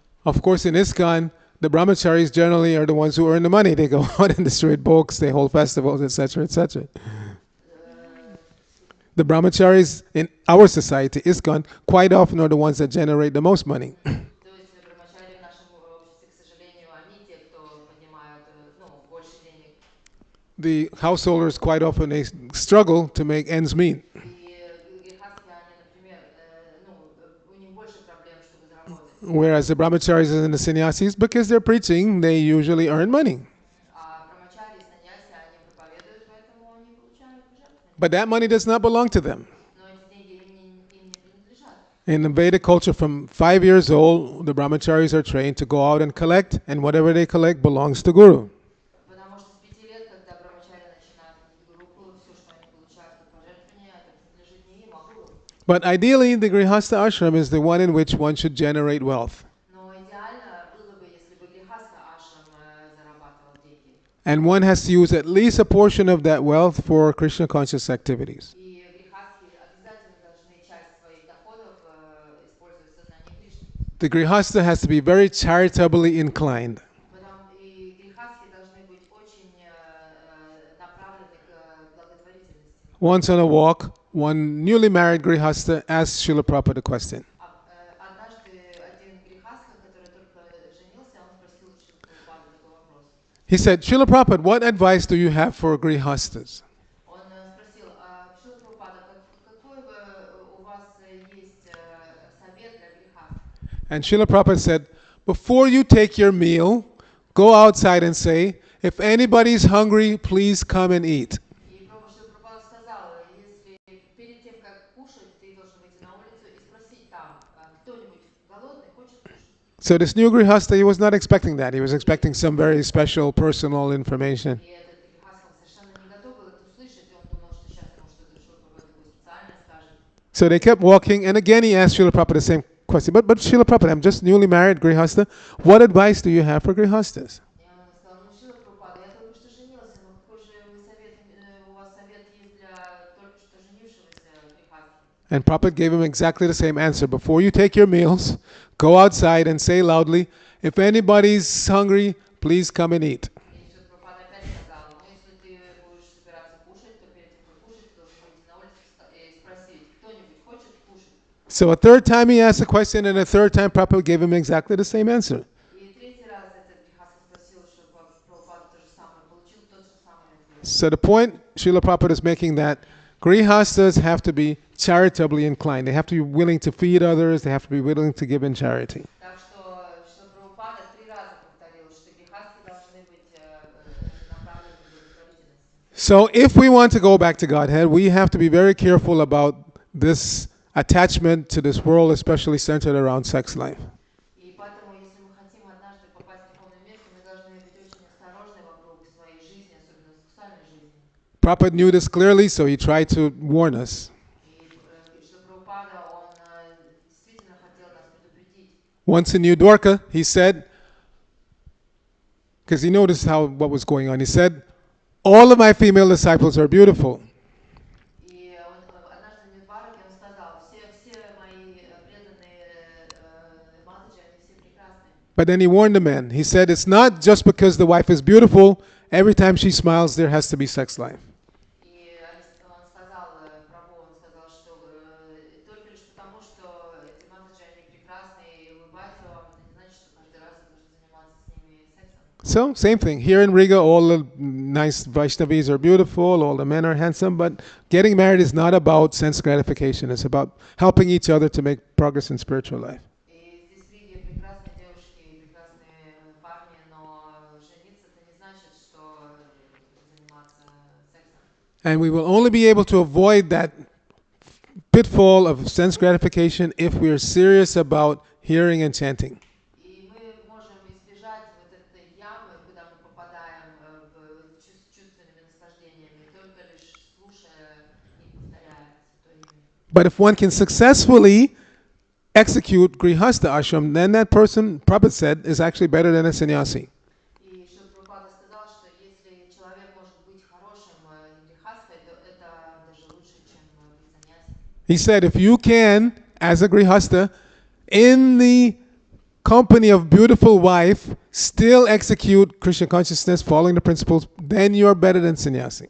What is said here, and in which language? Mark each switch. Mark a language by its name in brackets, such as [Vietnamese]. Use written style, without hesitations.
[English] Of course, in ISKCON, the brahmacharis generally are the ones who earn the money. They go out and distribute books, they hold festivals, etc., etc. The brahmacharis in our society, ISKCON, quite often are the ones that generate the most money. [Russian] То есть брамачари в нашем обществе, к сожалению, они те, кто поднимают больше денег. [English] The householders quite often they struggle to make ends meet. [Russian] И грехастхи, они, например, у них больше проблем, чтобы заработать. [English] Whereas the brahmacharis and the sannyasis, because they're preaching, they usually earn money. [Russian] А брамачари и саньяси, они проповедуют, поэтому они получают жертвы. [English] But that money does not belong to them. [Russian] Но эти деньги им не принадлежат. [English] In the Vedic culture, from 5 years old, the brahmacharis are trained to go out and collect, and whatever they collect belongs to Guru. [Russian] Потому что с 5 лет, когда брамачари начинают ходить в группу, все, что они получают как пожертвование, это принадлежит не им, а гуру. [English] But ideally, the Grihasta ashram is the one in which one should generate wealth. [Russian] Но идеально было бы, если бы грехастха ашрам зарабатывал деньги. [English] And one has to use at least a portion of that wealth for Krishna conscious activities. [Russian] И грехастхи обязательно должны часть своих доходов использовать в сознании Кришны. [English] The Grihasta has to be very charitably inclined. [Russian] И грехастхи должны быть очень направлены к благотворительности. [English] Once on a walk, one newly married Grihasta asked Srila Prabhupada a question. [Russian] Однажды один грехастха, который только женился, он спросил Шрила Прабхупаду такой вопрос. [English] He said, Srila Prabhupada, what advice do you have for Grihastas? [Russian] Он спросил, Шрила Прабхупада, какой у вас есть совет для грехастх? [English] And Srila Prabhupada said, before you take your meal, go outside and say, if anybody's hungry, please come and eat. [Russian] И Шрила Прабхупада сказал, если перед тем, как кушать, ты должен выйти на улицу и спросить там, кто-нибудь голодный, хочет кушать. [English] So this new Grihasta, he was not expecting that. He was expecting some very special personal information. [Russian] И этот грехаст, он совершенно не готов был это услышать, он думал, что сейчас ему что-то Шрила Прабхупада такое специальное скажет. [English] So they kept walking, and again he asked Srila Prabhupada the same question. But Srila Prabhupada, I'm just newly married Grihasta. What advice do you have for Grihastas? [Russian] И он сказал, ну, Шрила Прабхупада, я только что женился, но какой же вы совет, у вас совет есть для только что женившегося грехаста? [English] And Prabhupada gave him exactly the same answer. Before you take your meals, go outside and say loudly, if anybody's hungry, please come and eat. [Russian] И Шрила Прабхупада опять сказал, ну, если ты будешь собираться кушать, то перед тем, как кушать, ты должен выйти на улицу и спросить, кто-нибудь хочет кушать? [English] So a third time he asked a question, and a third time Prabhupada gave him exactly the same answer. [Russian] И третий раз этот грехаст спросил Шрила Прабхупаду то же самое, получил тот же самый ответ. [English] So the point Srila Prabhupada is making that Grihastas have to be charitably inclined. They have to be willing to feed others. They have to be willing to give in charity. [Russian] Так что Шрила Прабхупада 3 раза повторил, что грехасты должны быть направлены в благотворительность. [English] So if we want to go back to Godhead, we have to be very careful about this attachment to this world, especially centered around sex life. [Russian] И поэтому, если мы хотим однажды попасть в духовное место, мы должны быть очень осторожны вокруг своей жизни, особенно сексуальной жизни. [English] Prabhupada knew this clearly, so he tried to warn us. [Russian] И Шрила Прабхупада, он действительно хотел нас предупредить. [English] Once in New Dwarka, he said, because he noticed what was going on, he said, all of my female disciples are beautiful. [Russian] И он однажды в Нью-Двараке он сказал, все мои преданные маточи, они все прекрасные. [English] But then he warned the men. He said, it's not just because the wife is beautiful, every time she smiles, there has to be sex life. [Russian] И он сказал, прабху, он сказал, что только лишь потому, что эти маточи, они прекрасные и улыбаются вам, это не значит, что каждый раз вы должны заниматься с ними сексом. [English] So, same thing. Here in Riga, all the nice Vaishnavis are beautiful, all the men are handsome, but getting married is not about sense gratification. It's about helping each other to make progress in spiritual life. [Russian] И здесь в Риге прекрасные девушки и прекрасные парни, но жениться это не значит, что заниматься сексом. [English] And we will only be able to avoid that pitfall of sense gratification if we are serious about hearing and chanting. [Russian] И мы можем избежать вот этой ямы, куда мы попадаем чувственными наслаждениями, только лишь слушая и повторяя Святое Имя. [English] But if one can successfully execute Grihasta ashram, then that person, Prabhupada said, is actually better than a sannyasi. [Russian] И Шрила Прабхупада сказал, что если человек может быть хорошим грехастой, то это даже лучше, чем быть саньясом. [English] He said, if you can, as a Grihasta, in the company of beautiful wife, still execute Krishna consciousness, following the principles, then you are better than sannyasi.